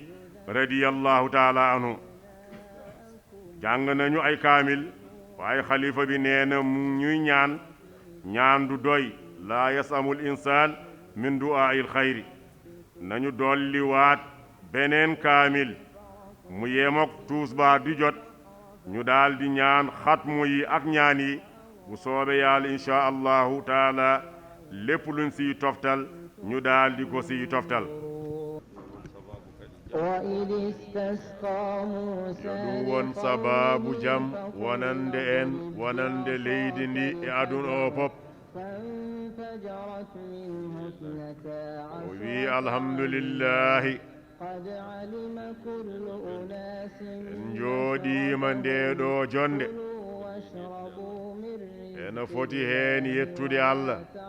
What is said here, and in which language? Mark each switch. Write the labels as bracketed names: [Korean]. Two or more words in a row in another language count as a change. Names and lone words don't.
[Arabic] رضي الله تعالى عنه [Wolof] jàng nañu ay kaamil waaye xalifa bi nee na mu ñuy ñaan du doy [Arabic] لا يسأم الإنسان من دعاء الخير [Wolof] nañu dolli waat beneen kaamil mu yemok tuusbaar di jot ñu daldi ñaan xatmu yi ak ñaan yi bu soobe yàlla [Arabic] إن شاء الله تعالى [Wolof] lépp luñ siy toftal ñu daldi ko siy toftal [Fula] du won sababu jam wonande en wonande leydi ndi e aduna o pop o wi alhamdulillahi en jooɗima ndeɗo jonde ene foti heen yettude Allah